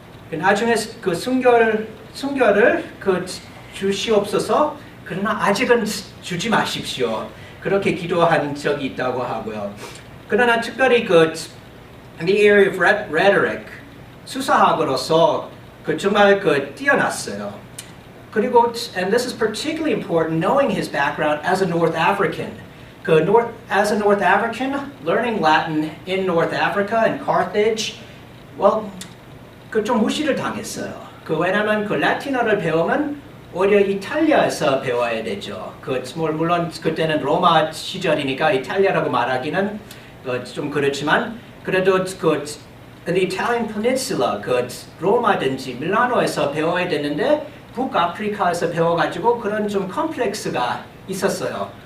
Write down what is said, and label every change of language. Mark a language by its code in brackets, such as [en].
[ko] 나중에 순결을 주시옵소서. 그러나 아직은 주지 마십시오. 그렇게 기도한 적이 있다고 하고요. 그러나 특별히 [en] in the area of rhetoric, [ko] 수사학으로서 정말 뛰어났어요. 그리고, [en] and this is particularly important, knowing his background as a North African. As a North African, learning Latin in North Africa and Carthage, well, [ko] 좀 무시를 당했어요. 왜냐면 라틴어를 배우면 오히려 이탈리아에서 배워야 되죠. 물론 그때는 로마 시절이니까 이탈리아라고 말하기는 좀 그렇지만, 그래도 [en] in the Italian Peninsula, [ko] 로마든지 밀라노에서 배워야 되는데 북아프리카에서 배워가지고 그런 좀 컴플렉스가 있었어요.